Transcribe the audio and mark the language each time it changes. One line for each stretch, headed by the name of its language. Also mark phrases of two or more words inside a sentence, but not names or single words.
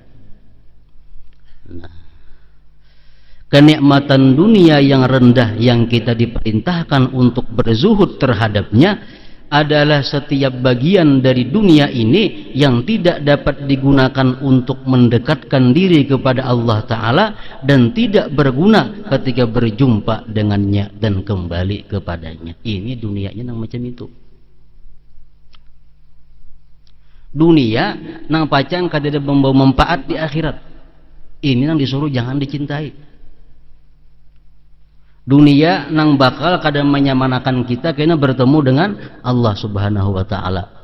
Indonesian: Nah, kenikmatan dunia yang rendah yang kita diperintahkan untuk berzuhud terhadapnya adalah setiap bagian dari dunia ini yang tidak dapat digunakan untuk mendekatkan diri kepada Allah Ta'ala dan tidak berguna ketika berjumpa dengannya dan kembali kepadanya.
Banjar: Ini dunianya nang macam itu. Dunia nang pacang kada membawa manfaat di akhirat. Ini nang disuruh jangan dicintai. Dunia nang bakal kada menyamanakan kita kena bertemu dengan Allah
Arabic: Subhanahu wa Ta'ala.